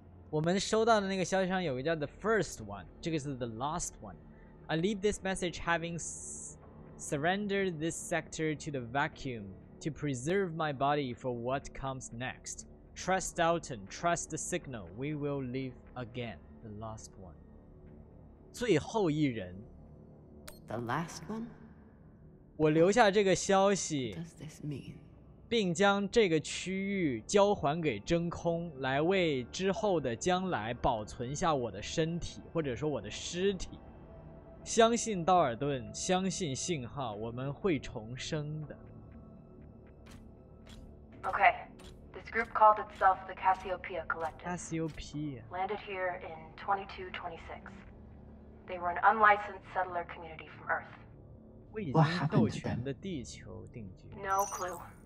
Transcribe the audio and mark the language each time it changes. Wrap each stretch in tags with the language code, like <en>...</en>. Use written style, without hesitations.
<zh>我们收到的那个消息上有一个叫</zh> <en>the first one，</en> <zh>这个是</zh> <en>the last one. I leave this message having surrendered this sector to the vacuum to preserve my body for what comes next. Trust Dalton, trust the signal. We will live again. The last one.</en> <zh>最后一人。</zh> <en>The last one?</en> <zh>我留下这个消息。</zh> <en>What does this mean?</en> <zh>并将这个区域交还给真空，来为之后的将来保存下我的身体，或者说我的尸体。相信道尔顿，相信信号，我们会重生的。</zh> <en>Okay, this group called itself the Cassiopeia Collective. Cassiopeia. Landed here in 2226. They were an unlicensed settler community from Earth.</en> <zh>未经授权的地球定居。</zh> <en>No clue.</en>